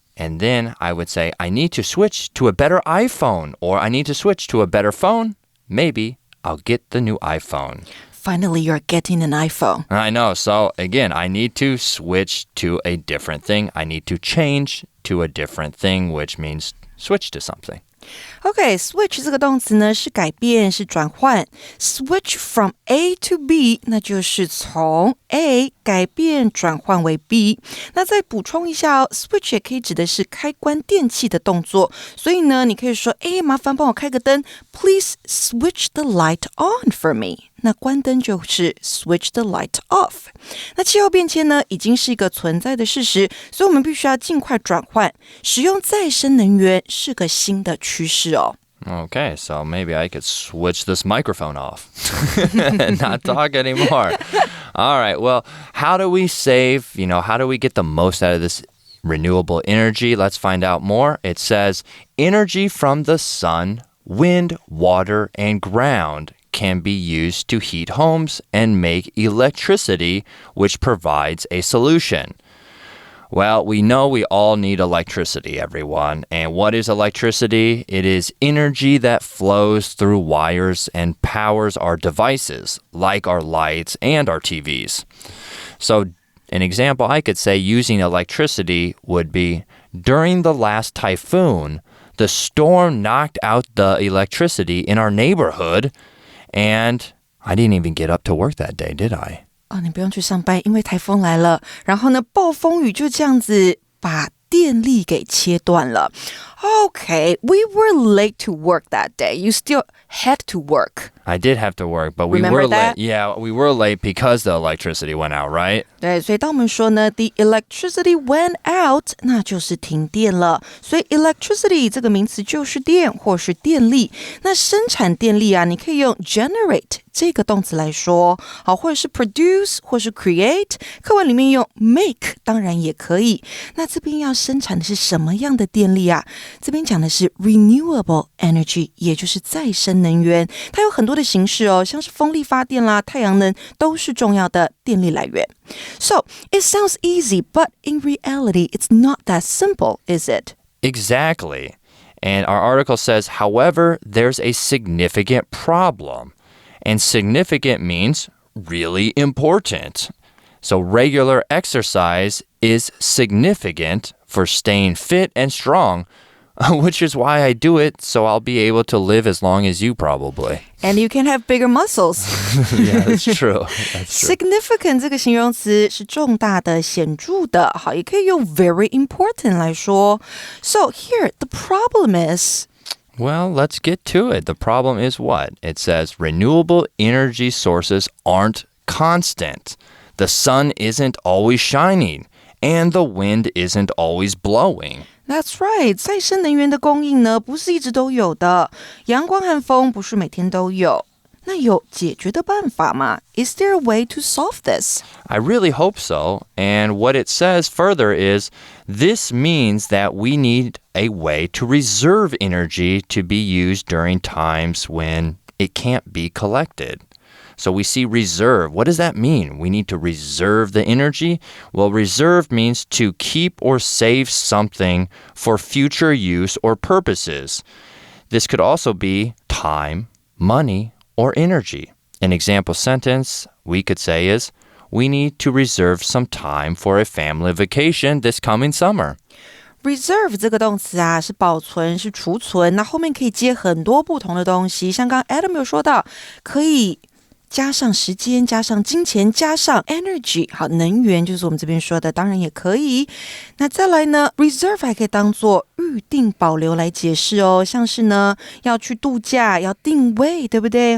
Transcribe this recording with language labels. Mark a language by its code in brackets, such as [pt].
[en] And then I would say, I need to switch to a better iPhone, or I need to switch to a better phone. Maybe I'll get the new iPhone. Finally, you're getting an iPhone. I know. So again, I need to switch to a different thing. I need to change to a different thing, which means switch to something. [zh] Okay, switch 这个动词呢是改变，是转换。 [en] Switch from A to B， [zh] 那就是从 A 改变转换为 B。那再补充一下哦 ，switch 也可以指的是开关电器的动作。所以呢，你可以说，麻烦帮我开个灯 ， [en] Please switch the light on for me。 [zh] 那关灯就是 [en] switch the light off。 [zh] 那气候变迁呢，已经是一个存在的事实，所以我们必须要尽快转换，使用再生能源是个新的趋势哦。 [en] Okay, so maybe I could switch this microphone off and not talk anymore. All right, well, how do we save, how do we get the most out of this renewable energy? Let's find out more. It says, energy from the sun, wind, water, and ground can be used to heat homes and make electricity, which provides a solution. Well, we know we all need electricity, everyone. And what is electricity? It is energy that flows through wires and powers our devices, like our lights and our TVs. So an example I could say using electricity would be, during the last typhoon, the storm knocked out the electricity in our neighborhood, and I didn't even get up to work that day, did I? [zh] 你不用去上班，因为台风来了，然后呢，暴风雨就这样子把电力给切断了。 [en] Okay, we were late to work that day. You still had to work. I did have to work, but we Remember were that? late. Yeah, we were late because the electricity went out, right? [zh] 对，所以当我们说呢 [en] the electricity went out, [zh] 那就是停电了。所以 electricity 这个名词就是电或是电力。那生产电力啊，你可以用 generate 这个动词来说，好，或者是 produce 或是 create。课文里面用 make 当然也可以。那这边要生产的是什么样的电力啊？这边讲的是 renewable energy， 也就是再生能源。它有很多的形式哦，像是风力发电啦、太阳能都是重要的电力来源。 [en] So, it sounds easy, but in reality, it's not that simple, is it? Exactly. And our article says, however, there's a significant problem. And significant means really important. So regular exercise is significant for staying fit and strong, which is why I do it, so I'll be able to live as long as you probably. And you can have bigger muscles. Yeah, that's true. That's true. [zh] Significant 这个形容词是重大的、显著的，好，也可以用 [en] very important [zh] 来说。 [en] So here, the problem is... Well, let's get to it. The problem is what? It says renewable energy sources aren't constant. The sun isn't always shining, and the wind isn't always blowing. That's right. [zh] 再生能源的供应呢，不是一直都有的。阳光和风不是每天都有。那有解决的办法吗？ [en] Is there a way to solve this? I really hope so. And what it says further is, this means that we need a way to reserve energy to be used during times when it can't be collected. So we see reserve. What does that mean? We need to reserve the energy? Well, reserve means to keep or save something for future use or purposes. This could also be time, money, or energy. An example sentence we could say is, we need to reserve some time for a family vacation this coming summer. [zh] Reserve 这个动词啊，是保存，是储存，那后面可以接很多不同的东西，像刚刚 Adam 有说到，可以加上时间，加上金钱，加上 energy， 好，能源就是我们这边说的，当然也可以。那再来呢 reserve 还可以当做预定保留来解释哦，像是呢要去度假，要定位，对不对？